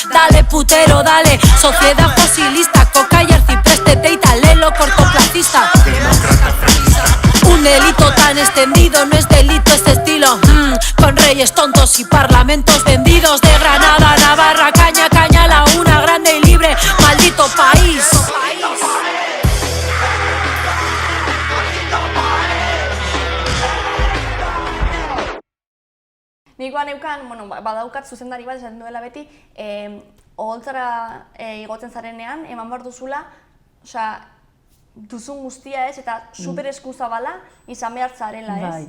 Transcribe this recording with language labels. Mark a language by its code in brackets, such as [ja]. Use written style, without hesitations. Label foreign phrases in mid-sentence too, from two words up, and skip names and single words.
[es] Dale putero, dale, sociedad fosilista, coca y arcipreste, teita, lelo, cortoplacista. Un delito tan extendido no es delito, es estilo. Con reyes tontos y parlamentos vendidos, de Granada, Navarra, caña, caña, la una grande y libre, maldito país. [eu] Nik neukan, badaukat zuzendari bat esaten duela beti, oholtzara igotzen zarenean, eman behar duzula, duzun guztia ez, eta super eskuzabala izan behar zarela ez.